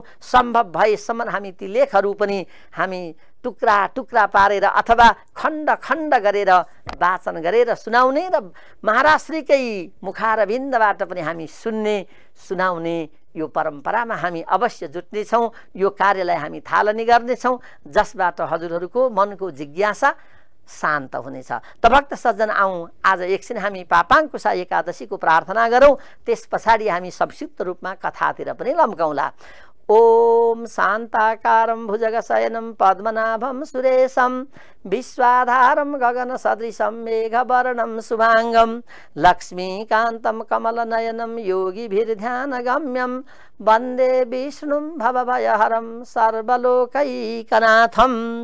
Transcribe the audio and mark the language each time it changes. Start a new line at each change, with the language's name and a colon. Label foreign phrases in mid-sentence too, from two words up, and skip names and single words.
Nepali: सम्भव भएसम्म हामी ती लेखहरू पनि हामी टुक्रा टुक्रा पारेर अथवा खण्ड खण्ड गरेर वाचन गरेर सुनाउने र महाराष्ट्रकै मुखारविन्दबाट पनि हामी सुन्ने सुनाउने यो परम्परामा हामी अवश्य जुट्नेछौँ। यो कार्यलाई हामी थालनी गर्नेछौँ, जसबाट हजुरहरूको मनको जिज्ञासा शान्त हुनेछ। त भक्त सज्जन, आउँ आज एकछिन हामी पापाङ्कुशा एकादशीको प्रार्थना गरौँ, त्यस पछाडि हामी संक्षिप्त रूपमा कथातिर पनि लम्काउँला।
Sanskrit: ओम शान्ताकारं भुजगशयनं पद्मनाभं सुरेशं विश्वाधारं गगनसदृशं मेघवर्णं शुभाङ्गं लक्ष्मीकान्तं कमलनयनं योगिभिर्ध्यानगम्यं वन्दे विष्णुं भवभयहरं सर्वलोकैकनाथम्।